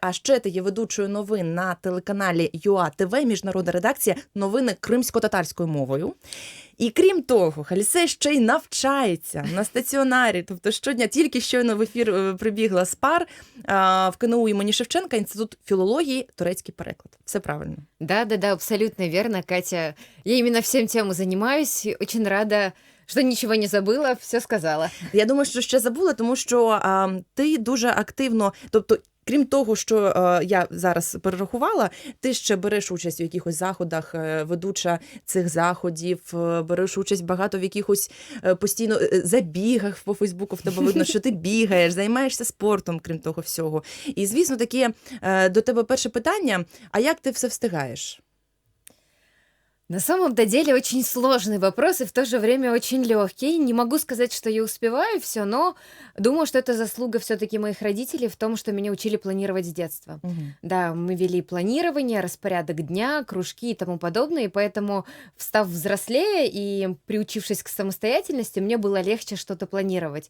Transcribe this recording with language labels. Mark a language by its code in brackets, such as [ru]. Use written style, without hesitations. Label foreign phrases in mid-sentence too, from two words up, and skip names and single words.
[uk] А ще ти є ведучою новин на телеканалі ЮА-ТВ, міжнародна редакція, новини кримсько-татарською мовою. І крім того, Халісе ще й навчається на стаціонарі, тобто щодня, тільки щойно в ефір прибігла з пар в КНУ імені Шевченка, Інститут філології, турецький переклад. Все правильно? [ru] Да, абсолютно верно, Катя. Я именно всем тем занимаюсь. Очень рада, [uk] що нічого не забула, все сказала. Я думаю, що ще забула, тому що ти дуже активно, тобто, крім того, що я зараз перерахувала, ти ще береш участь у якихось заходах, ведуча цих заходів, береш участь багато в якихось постійно забігах по Фейсбуку, в тебе видно, що ти бігаєш, займаєшся спортом, крім того всього. І, звісно, таке до тебе перше питання, а як ти все встигаєш? [ru] На самом-то деле очень сложный вопрос и в то же время очень легкий. Не могу сказать, что я успеваю все, но думаю, что это заслуга все-таки моих родителей в том, что меня учили планировать с детства. Угу. Да, мы вели планирование, распорядок дня, кружки и тому подобное, и поэтому, став взрослее и приучившись к самостоятельности, мне было легче что-то планировать.